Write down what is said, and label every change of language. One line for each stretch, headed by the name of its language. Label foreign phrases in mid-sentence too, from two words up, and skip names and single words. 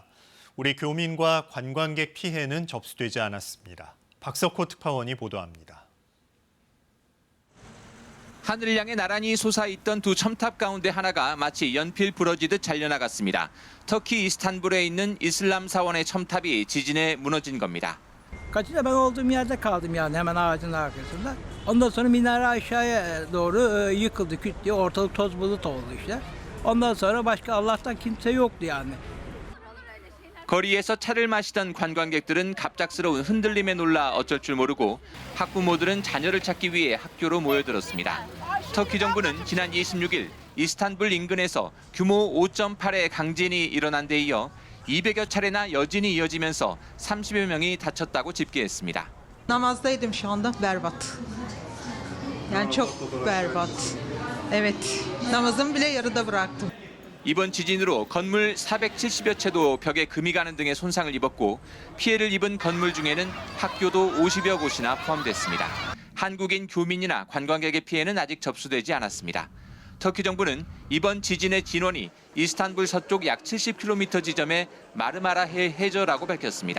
Korean: 우리 교민과 관광객 피해는 접수되지 않았습니다. 박석호 특파원이 보도합니다. 하늘을 향해 나란히 솟아있던 두 첨탑 가운데 하나가 마치 연필 부러지듯 잘려나갔습니다. 터키 이스탄불에 있는 이슬람 사원의 첨탑이 지진에 무너진 겁니다.
Turkish: Kaçta ben olduğum yerde kaldım yani hemen ağacın arkasında. Ondan sonra minare aşağıya doğru yıkıldı küt diye ortalık toz bulut oldu işte. Ondan sonra başka Allah'tan kimse yoktu yani.
Korean: 거리에서 차를 마시던 관광객들은 갑작스러운 흔들림에 놀라 어쩔 줄 모르고 학부모들은 자녀를 찾기 위해 학교로 모여들었습니다. 터키 정부는 지난 26일 이스탄불 인근에서 규모 5.8의 강진이 일어난 데 이어 200여 차례나 여진이 이어지면서 30여 명이 다쳤다고 집계했습니다.
Turkish: Namazdaydım şu anda berbat. Yani çok berbat. Evet. Namazımı bile yarıda bıraktım.
Korean: 이번 지진으로 건물 470여 채도 벽에 금이 가는 등의 손상을 입었고 피해를 입은 건물 중에는 학교도 50여 곳이나 포함됐습니다. 한국인 교민이나 관광객의 피해는 아직 접수되지 않았습니다. 터키 정부는 이번 지진의 진원이 이스탄불 서쪽 약 70km 지점의 마르마라 해 해저라고 밝혔습니다.